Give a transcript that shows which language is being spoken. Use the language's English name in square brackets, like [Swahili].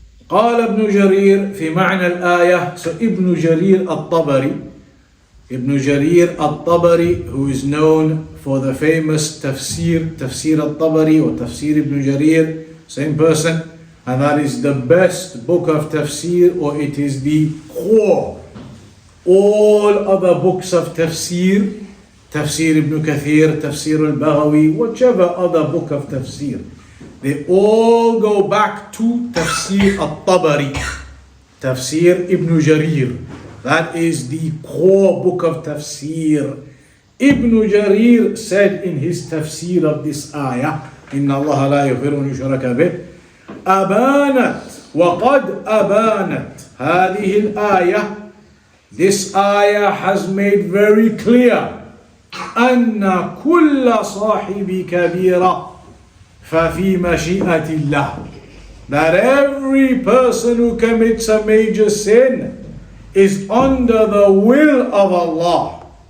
[Arabic] قال ابن جرير في معنى الآية. [English] So Ibn Jarir al-Tabari, Ibn Jarir al-Tabari, who is known for the famous Tafsir al-Tabari or Tafsir Ibn Jarir, same person, and that is the best book of Tafsir, or it is the core. All other books of Tafsir, Tafsir Ibn Kathir, Tafsir al-Baghawi, whichever other book of Tafsir, they all go back to Tafsir al-Tabari, Tafsir Ibn Jarir. That is the core book of Tafsir. Ibn Jarir said in his Tafsir of this ayah, [Arabic] إِنَّ اللَّهَ لَا يَغْفِرُ أَن يُشْرَكَ بِهِ أَبَانَتْ وَقَدْ أَبَانَتْ هذه الآية. [English] This ayah has made very clear [Arabic] أَنَّ كُلَّ صَاحِبِ كَبِيرَةٍ فَفِي مَشِيئَةِ اللَّهِ. [English] That every person who commits a major sin is under the will of Allah.